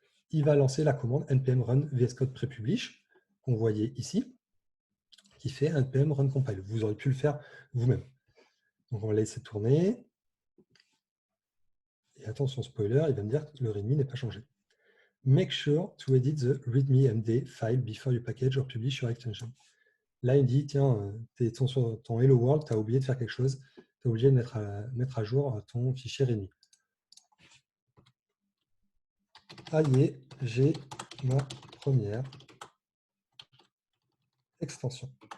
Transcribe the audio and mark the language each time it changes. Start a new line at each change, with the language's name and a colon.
French: Il va lancer la commande npm run vscode prepublish qu'on voyait ici, qui fait npm run compile. Vous aurez pu le faire vous-même. Donc on va laisser tourner. Et attention, spoiler, il va me dire que le README n'est pas changé.
English: Make sure to edit the readme.md file before you package or publish your extension.
French: Là, il me dit, tiens, sur ton Hello World, tu as oublié de faire quelque chose. Tu as oublié de mettre à jour ton fichier README. Ah, y est, j'ai ma première extension.